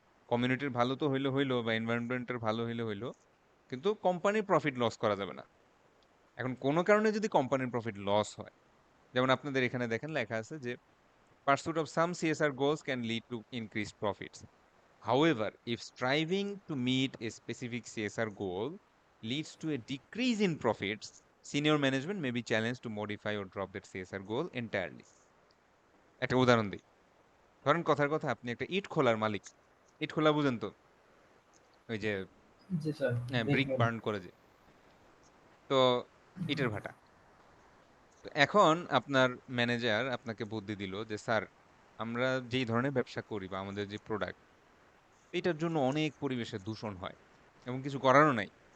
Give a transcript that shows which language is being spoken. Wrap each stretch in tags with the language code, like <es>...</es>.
<bn>কমিউনিটির ভালো তো হইলো হইলো, বা এনভায়রনমেন্টের ভালো হইলো হইলো, কিন্তু কোম্পানির প্রফিট লস করা যাবে না। এখন কোনো কারণে যদি কোম্পানির প্রফিট লস হয়, যেমন আপনাদের এখানে দেখেন লেখা আছে যে</bn> <en>pursuit of some CSR goals can lead to increased profits. However, if striving to meet a specific CSR goal leads to a decrease in profits, senior management may be challenged to modify or drop that CSR goal entirely.</en> <bn>একটা উদাহরণ দিই। ধরেন কথার কথা, আপনি একটা ইট খোলার মালিক। ইট খোলা বুঝেন তো? ওই যে জি স্যার,</bn> <en>brick</en> <bn>দেখবেন। বার্ন করে যে, তো ইটের ভাটা। তো এখন আপনার ম্যানেজার আপনাকে বুদ্ধি দিল যে স্যার, আমরা যেই ধরনের ব্যবসা করি বা আমাদের যে প্রোডাক্ট, এটার জন্য অনেক পরিবেশের দূষণ হয় এবং কিছু করারও নাই।</bn>